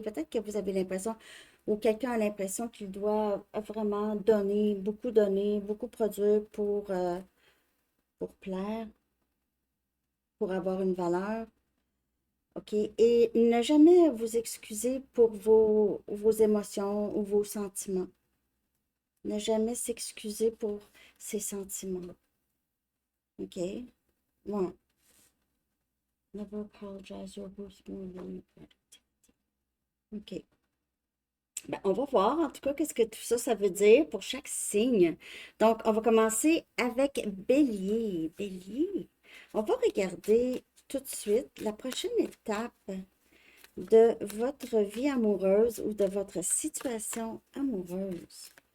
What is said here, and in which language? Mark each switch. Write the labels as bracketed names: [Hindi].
[French] Peut-être que vous avez l'impression, ou quelqu'un a l'impression qu'il doit vraiment donner, beaucoup produire pour plaire, pour avoir une valeur. OK? Et ne jamais vous excuser pour vos émotions ou vos sentiments. Ne jamais s'excuser pour ses sentiments. OK? Bon. [English] Never apologize or boost more than your productivity. OK. [French] Ben, on va voir en tout cas qu'est-ce que tout ça, ça veut dire pour chaque signe. Donc, on va commencer avec Bélier. Bélier. On va regarder tout de suite la prochaine étape de votre vie amoureuse ou de votre situation amoureuse.